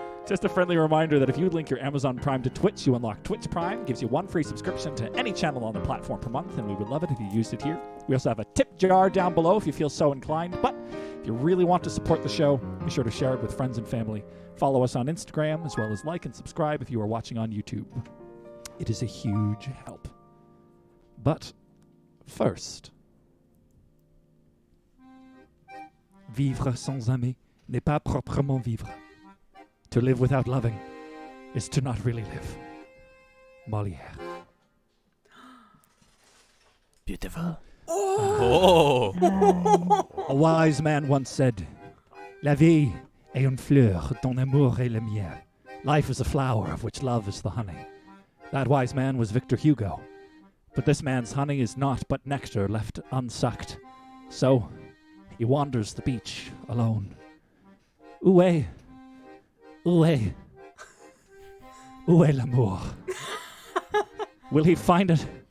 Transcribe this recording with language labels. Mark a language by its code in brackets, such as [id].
[en] Just a friendly reminder that if you link your Amazon Prime to Twitch, you unlock Twitch Prime, gives you one free subscription to any channel on the platform per month, and we would love it if you used it here. We also have a tip jar down below if you feel so inclined, but if you really want to support the show, be sure to share it with friends and family. Follow us on Instagram, as well as like and subscribe if you are watching on YouTube. It is a huge help. But first, [fr] vivre sans aimer n'est pas proprement vivre. [en] To live without loving is to not really live. Molière. Beautiful. Oh! A wise man once said, [fr] La vie est une fleur dont l'amour est le miel. [en] Life is a flower of which love is the honey. That wise man was Victor Hugo. But this man's honey is naught but nectar left unsucked. So he wanders the beach alone. [fr] Où est l'amour? [en] Will he find it?